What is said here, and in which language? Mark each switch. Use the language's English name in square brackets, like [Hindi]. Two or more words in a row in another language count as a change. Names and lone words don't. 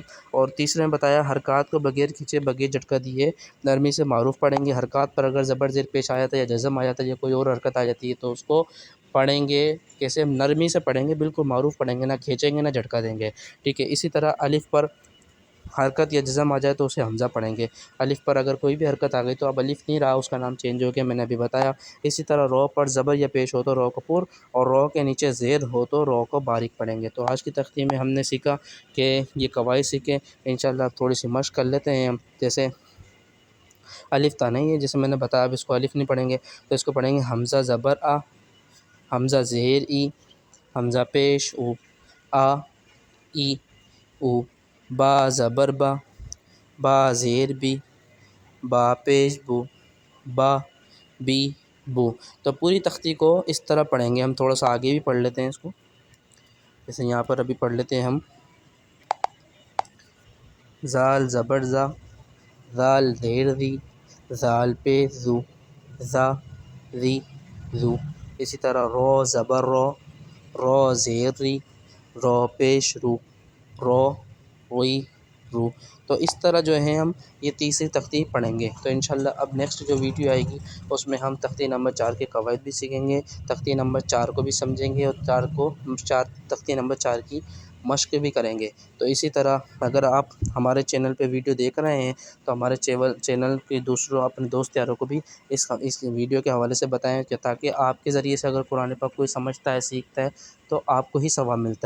[Urdu] اور تیسرے میں بتایا حرکت کو بغیر کھینچے بغیر جھٹکا دیے نرمی سے معروف پڑھیں گے. حرکت پر اگر زبر زیر پیش آیا تھا یا جزم آ جاتا ہے یا کوئی اور حرکت آ جاتی ہے تو اس کو پڑھیں گے کیسے? نرمی سے پڑھیں گے، بالکل معروف پڑھیں گے، نہ کھینچیں گے نہ جھٹکا دیں گے، ٹھیک ہے. اسی طرح الف پر حرکت یا جزم آ جائے تو اسے حمزہ پڑھیں گے۔ الف پر اگر کوئی بھی حرکت آ گئی تو اب الف نہیں رہا، اس کا نام چینج ہو گیا، میں نے ابھی بتایا۔ اسی طرح رو پر زبر یا پیش ہو تو رو کو پر، اور رو کے نیچے زیر ہو تو رو کو باریک پڑھیں گے۔ تو آج کی تختی میں ہم نے سیکھا کہ یہ قواعد سیکھیں، انشاءاللہ اب تھوڑی سی مشق کر لیتے ہیں ہم۔ جیسے الف تا نہیں ہے، جیسے میں نے بتایا اب اس کو الف نہیں پڑھیں گے، تو اس کو پڑھیں گے حمزہ زبر آ، حمزہ زیر ای، حمزہ پیش او، آ ای او، با زبر با، با زیر بی، با پیش بو، با بی بو۔ تو پوری تختی کو اس طرح پڑھیں گے ہم، تھوڑا سا آگے بھی پڑھ لیتے ہیں اس کو، جیسے یہاں پر ابھی پڑھ لیتے ہیں ہم۔ زال زبر زا، زال زیر زی، زال پیش زو، زا زی زو۔ اسی طرح رو زبر رو، رو زیر ری، رو پیش رو، رو روئی رو۔ تو اس طرح جو ہے ہم یہ تیسری تختی پڑھیں گے۔ تو انشاءاللہ اب نیکسٹ جو ویڈیو آئے گی اس میں ہم تختی نمبر 4 کے قواعد بھی سیکھیں گے، تختی نمبر 4 کو بھی سمجھیں گے، اور تختی نمبر 4 کی مشق بھی کریں گے۔ تو اسی طرح اگر آپ ہمارے چینل پہ ویڈیو دیکھ رہے ہیں تو ہمارے چینل کے دوسروں اپنے دوست یاروں کو بھی اس ویڈیو کے حوالے سے بتائیں، کہ تاکہ آپ کے ذریعے سے اگر قرآن پاک کوئی سمجھتا ہے، سیکھتا ہے تو آپ کو ہی ثواب ملتا ہے۔